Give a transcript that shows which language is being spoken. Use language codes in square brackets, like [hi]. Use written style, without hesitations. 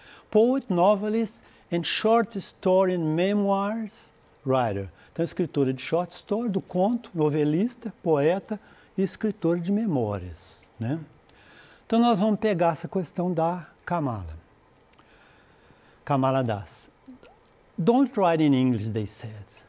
[en] Poet, novelist and short story and memoirs writer. [pt] Então, escritora de short story, do conto, novelista, poeta e escritora de memórias, né? Então, nós vamos pegar essa questão da Kamala. Kamala Das. [en] Don't write in English, they said.